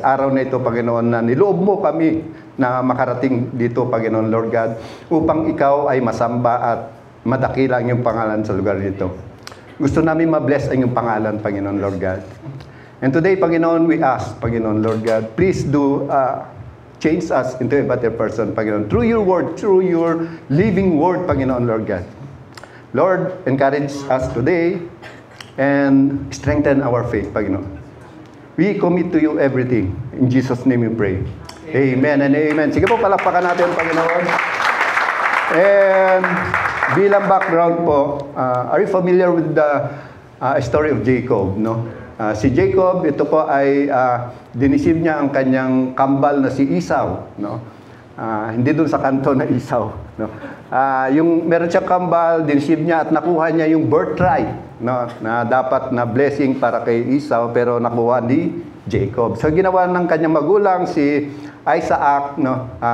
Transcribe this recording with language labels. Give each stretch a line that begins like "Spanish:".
Filipino: Araw na ito, Panginoon, na niloob mo kami na makarating dito, Panginoon, Lord God, upang ikaw ay masamba at madakila ang iyong pangalan sa lugar dito. Gusto namin ma-bless ang iyong pangalan, Panginoon, Lord God.
English: And today, Panginoon, we ask, Panginoon, Lord God, please do change us into a better person, Panginoon, through your word, through your living word, Panginoon, Lord God. Lord, encourage us today and strengthen our faith, Panginoon. We commit to you everything. In Jesus' name we pray. Amen and amen.
Filipino: Sige po, palakpakan natin, Panginoon. And bilang background po,
English: are you familiar with the story of Jacob,
Filipino: no? Si Jacob, ito po ay dinisib niya ang kanyang kambal na si Esau, no? Hindi doon sa kanto na Esau, no? Yung meron siyang kambal, dinisib niya at nakuha niya yung birthright, no? Na dapat na blessing para kay Esau, pero nakuha ni Jacob. So ginawa ng kanyang magulang si Isaac, no?